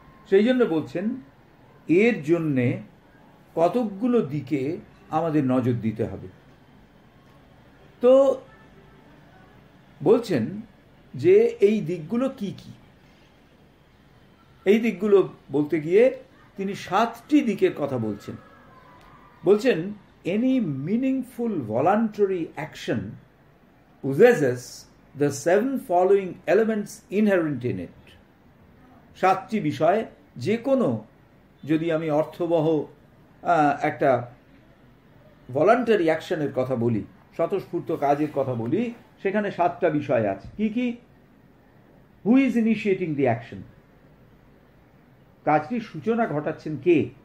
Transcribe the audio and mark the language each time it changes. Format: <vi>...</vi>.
<bn>সেই জন্য বলছেন এর জন্যে কতকগুলো দিকে আমাদের নজর দিতে হবে। তো বলছেন যে এই দিকগুলো কি কি। এই দিকগুলো বলতে গিয়ে তিনি 7টি দিকের কথা বলছেন।</bn> <en>বলছেন any meaningful voluntary action possesses the 7 following elements inherent in it.</en> <bn>7টি বিষয়, যে কোনো যদি আমি অর্থবহ একটা ভলান্টারি অ্যাকশনের কথা বলি, স্বতঃস্ফূর্ত কাজের কথা বলি, সেখানে 7টা বিষয় আছে। কি কি?</bn> <en>who is initiating the action,</en> <bn>কাজটির সূচনা ঘটাচ্ছেন কে?</bn>